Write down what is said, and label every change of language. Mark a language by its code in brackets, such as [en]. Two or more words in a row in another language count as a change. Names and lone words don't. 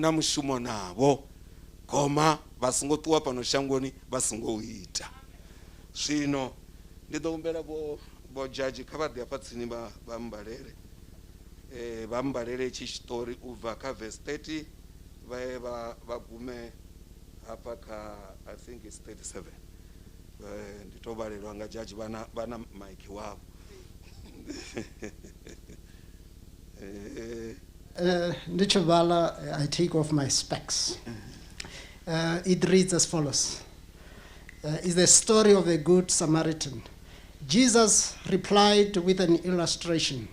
[ve] na mushumo navho khoma vha songo ṱuwa fhano shangoni vha songo u ita zwino ndi ḓo humbela vho judge kha vha ḓi hafha tsini vha mbalele vha mbalele itshi tshiṱori u bva kha verse 30 vha gume hafha kha [en] I think it's [ve] 37 ndi to balelwa nga judge vana maiki wavho [en] I take off my specs. It reads as follows. Is the story of a good Samaritan. Jesus replied with an illustration.